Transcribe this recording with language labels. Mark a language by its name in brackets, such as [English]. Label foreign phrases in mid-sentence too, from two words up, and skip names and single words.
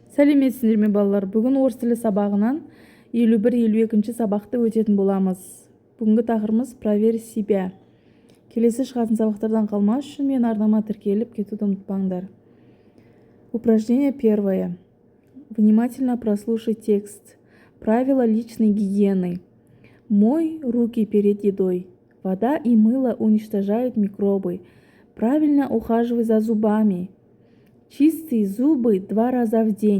[Kazakh] Сәлеметсіздер ме балалар? Бүгін орыс тілі сабағынан 51-52 сабақты өтетін боламыз. Бүгінгі тақырыбымыз [Russian] проверь себя. [Kazakh] Келесі шығатын сабақтардан қалмас үшін мен арнама тіркеліп кетуді ұмытпаңдар. [Russian] Упражнение первое. Внимательно прослушай текст. Правила личной гигиены. Мой руки перед едой. Вода и мыло уничтожают микробы. Правильно ухаживай за зубами. Чистые зубы 2 раза в день.